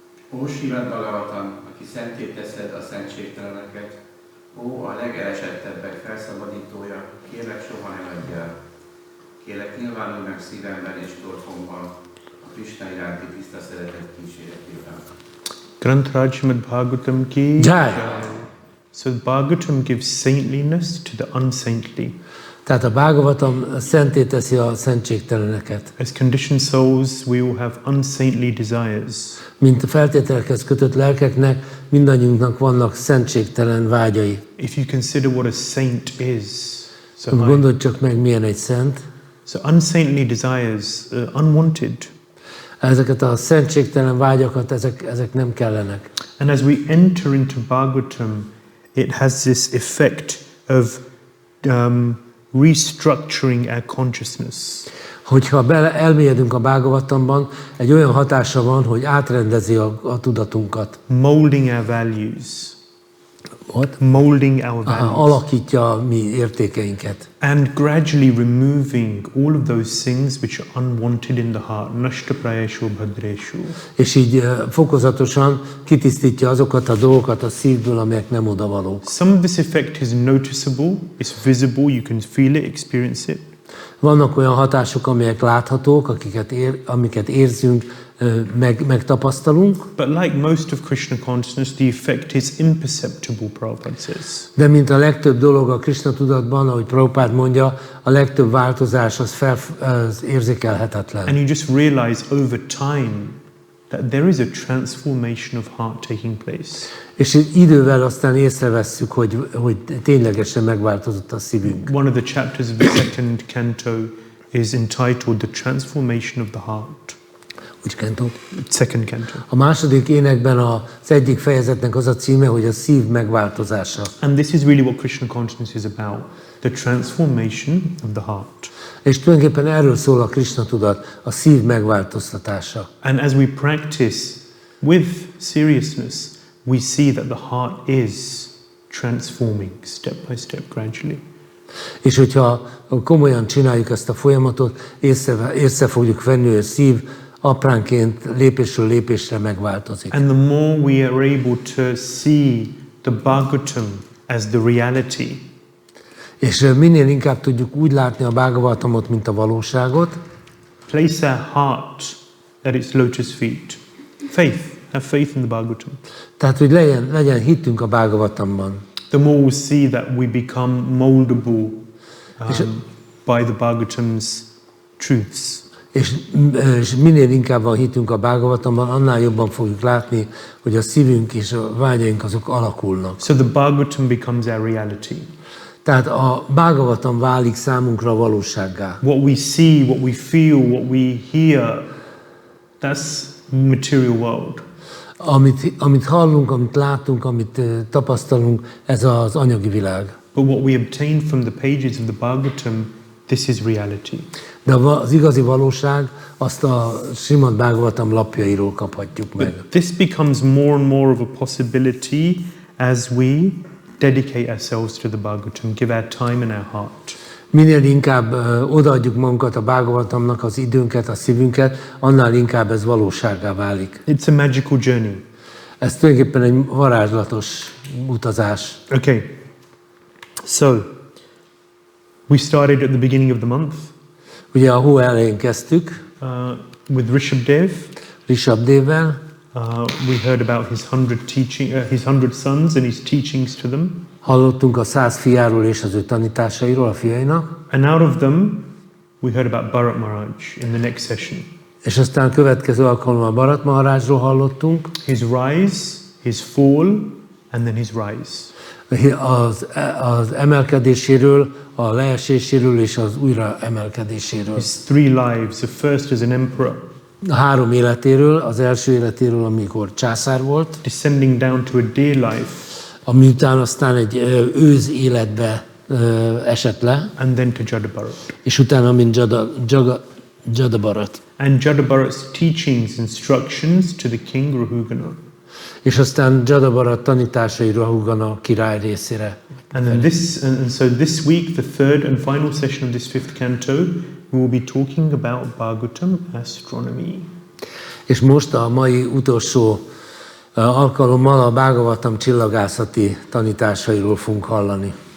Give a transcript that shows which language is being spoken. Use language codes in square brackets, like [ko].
[hu] Ó, Śrīmad-Bhāgavatam, aki szenté teszed a szentségteleneket, ó, a legelesettebbek felszabadítója, kérlek soha ne adj el. Kérlek nyilvánulj meg szívemben és torkomban a Krisna iránti tiszta szeretet kíséretében. [hi] Granth Śrīmad-Bhāgavatam ki Jai. [en] So Bhagavatam gives saintliness to the unsaintly. [hu] Tehát a Bhāgavatam szenté teszi a szentségteleneket. [en] As conditioned souls, we all have unsaintly desires. [hu] Mint a feltételekhez kötött lelkeknek, mindannyiunknak vannak szentségtelen vágyai. [en] If you consider what a saint is, [hu] Gondolj csak meg, milyen egy szent. [en] so unsaintly desires, unwanted. [hu] Ezeket a szentségtelen vágyakat, ezek nem kellenek. [en] And as we enter into Bhagavatam, it has this effect of restructuring our consciousness. [hu] Hogyha elmélyedünk a Bhagavatamban, egy olyan hatása van, hogy átrendezi a tudatunkat. [en] Molding our values. What? Molding our values. [hu] Alakítja a mi értékeinket. [en] And gradually removing all of those things which are unwanted in the heart. [sa] Nashta prayeshu bhadreshu. [hu] És így fokozatosan kitisztítja azokat a dolgokat a szívből, amelyek nem odavalók. [en] Some of this effect is noticeable, it's visible, you can feel it, experience it. [hu] Vannak olyan hatások, amelyek láthatók, amiket érzünk, megtapasztalunk. [en] But like most of Krishna consciousness, the effect is imperceptible, Prabhupada says. [hu] De mint a legtöbb dolog a Krishna tudatban, ahogy Prabhupád mondja, a legtöbb változás az érzékelhetetlen. [en] And you just realize over time that there is a transformation of heart taking place. [hu] És idővel aztán észrevesszük, hogy ténylegesen megváltozott a szívünk. [en] One of the chapters of the second canto is entitled The Transformation of the Heart. Which canto? Second canto. [hu] A második énekben az egyik fejezetnek az a címe, hogy a szív megváltozása. [en] And this is really what Krishna consciousness is about. The transformation of the heart. [hu] És tulajdonképpen erről szól a Krishna tudat, a szív megváltoztatása. [en] And as we practice with seriousness, we see that the heart is transforming step by step, gradually. [hu] És hogyha komolyan csináljuk ezt a folyamatot, észre fogjuk venni, hogy a szív apránként, lépésről lépésre megváltozik. [en] And the more we are able to see the Bhagavatam as the reality, [hu] és minél inkább tudjuk úgy látni a Bhagavatamot, mint a valóságot, [en] place our heart at its lotus feet. Faith, have faith in the Bhagavatam. [hu] tehát, hogy legyen hittünk a Bhagavatamban. [en] The more we'll see that we become moldable by the Bhagavatam's truths. [hu] És minél inkább van hitünk a Bhagavatamban, annál jobban fogjuk látni, hogy a szívünk és a vágyaink azok alakulnak. [en] So the Bhagavatam becomes our reality. [hu] Tehát a Bhagavatam válik számunkra valósággá. [en] What we see, what we feel, what we hear, that's material world. [hu] Amit hallunk, amit látunk, amit tapasztalunk, ez az anyagi világ. [en] but what we obtain from the pages of the Bhagavatam, this is reality. [hu] De az igazi valóság azt a Śrīmad-Bhāgavatam lapjairól kaphatjuk meg. [en] But this becomes more and more of a possibility as we dedicate ourselves to the Bhagavatam, give our time and our heart. [hu] Minél inkább odaadjuk magunkat a Bhāgavatamnak, az időnket, a szívünket, annál inkább ez valósággá válik. [en] It's a magical journey. [hu] Ez tulajdonképpen egy varázslatos utazás. [en] Okay, so we started at the beginning of the month [hu] Ugye a hó elején kezdtük, [en] with Rishabdev. [hu] Rishabdevvel. [en] We heard about his 100 sons and his teachings to them. [hu] Hallottunk a 100 fiáról és az ő tanításairól, a fiainak. [en] And out of them, we heard about Bharat Maharaj in the next session. [hu] És aztán a következő alkalommal Bharat Maharajról hallottunk. [en] His rise, his fall, and then his rise. [hu] Az emelkedéséről, a leeséséről és az újra emelkedéséről. [en] His 3 lives, the first as an emperor. [hu] A 3 életéről, az első életéről, amikor császár volt. [en] Descending down to a deer life. [hu] Ami után aztán egy őz életbe esett le. [en] And then to Jada Bharat. [hu] És utána, mint Jada Bharat. [en] And Jada Bharat's teachings, instructions to the king Rahugana. [hu] És aztán Jada Bharat tanításai Rahugana király részére. [en] And so this week, the third and final session of this 5th canto, we will be talking about Bhāgavatam Astronomy. [hu] És most a mai utolsó alkalommal a Bhāgavatam csillagászati tanításairól fogunk hallani.